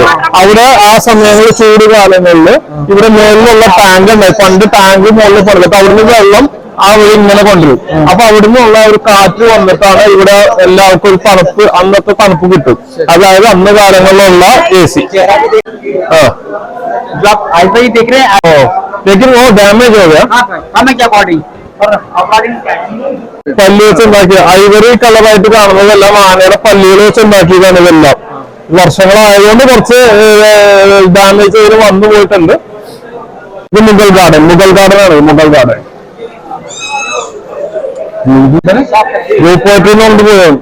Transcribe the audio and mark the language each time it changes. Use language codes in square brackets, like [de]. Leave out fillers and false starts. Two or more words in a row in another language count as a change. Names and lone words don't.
[ml] അവിടെ ആ സമയങ്ങളിൽ ചൂട് കാലങ്ങളിൽ ഇവിടെ മേളിലുള്ള ടാങ്ക് ഉണ്ടായി. പണ്ട് ടാങ്ക് മുകളിൽ പണിത് അവിടുന്ന് വെള്ളം ആ വഴി ഇങ്ങനെ കൊണ്ടുവരും. അപ്പൊ അവിടുന്ന് ഉള്ള ഒരു കാറ്റ് വന്നിട്ടാണ് ഇവിടെ എല്ലാവർക്കും ഒരു തണുപ്പ്, അന്നത്തെ തണുപ്പ് കിട്ടും. അതായത് അന്ന് കാലങ്ങളിലുള്ള AC. [hi] देख रहे हैं. लेकिन वो डैमेज हो गया. [ml] പല്ലി വെച്ച് ഉണ്ടാക്കിയ ഐവറി കളറായിട്ട് കാണുന്നതെല്ലാം ആനയുടെ പല്ലികൾ വെച്ച് ഉണ്ടാക്കിയതാണ് ഇതെല്ലാം. വർഷങ്ങളായതുകൊണ്ട് കുറച്ച് ഡാമേജ് ചെയ്ത് വന്നു പോയിട്ടുണ്ട്. ഇത് മുഗൾ ഗാർഡൻ ആണ്. മുഗൾ ഗാർഡൻ റൂപ്പോർട്ടിൽ നിന്ന് പോയാണ്.